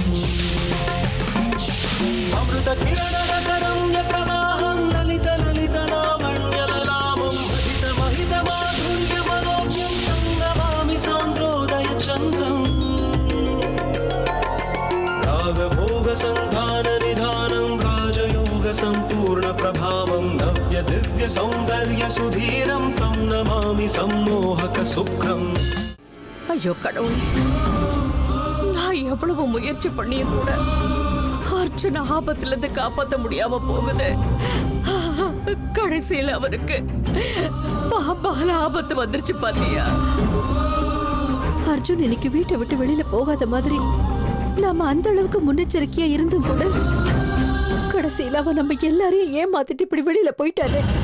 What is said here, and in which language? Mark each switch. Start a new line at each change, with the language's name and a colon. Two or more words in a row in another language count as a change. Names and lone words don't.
Sanskrit: अमृत किरण रसरम्य प्रवाहं ललित ललित लावण्य ललामं महित महित माधुर्य मनोज्ञं तं नमामि सान्द्रोदय चन्द्रम् रागभोग संधान निधानं राजयोग संपूर्ण प्रभावं नव्य दिव्य सौंदर्य सुधीरं तं नमामि सम्मोहक सुखम्.
Tamil: ஐயோ கடவுள், நான் எவ்வளவு முயற்சி பண்ணியும் கூட அர்ஜுன் ஆபத்திலிருந்து காப்பாற்ற முடியாம போகுது. கடைசியில் அவருக்கு பாம்பால ஆபத்து வந்துருச்சு பாத்தியா? அர்ஜுன் இன்னைக்கு வீட்டை விட்டு வெளியில போகாத மாதிரி நாம அந்த அளவுக்கு முன்னெச்சரிக்கையா இருந்தும் கூட கடைசியில் அவன் நம்ம எல்லாரையும் ஏமாத்திட்டு இப்படி வெளியில போயிட்டாரு.